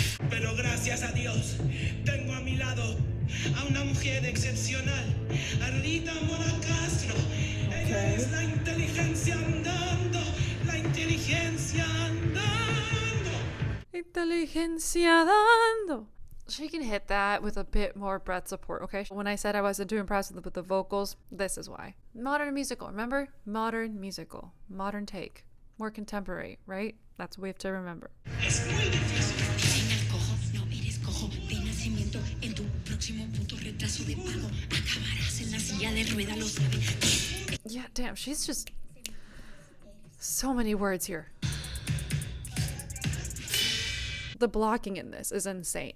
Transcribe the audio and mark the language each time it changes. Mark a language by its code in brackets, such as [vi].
[es] Pero gracias a Dios, tengo a mi lado a una mujer excepcional, a Rita Mora Castro. Ella es la inteligencia andando, la inteligencia andando. Inteligencia dando. [en] She can hit that with a bit more breath support, okay? When I said I wasn't too impressed with the vocals, this is why. Modern musical, remember? Modern musical. Modern take. More contemporary, right? That's what we have to remember. [es] Es muy difícil. No eres cojo de nacimiento. En tu próximo puto retraso de pago acabarás en la silla de rueda, lo sabes. [en] Yeah, damn, she's just so many words here. The blocking in this is insane.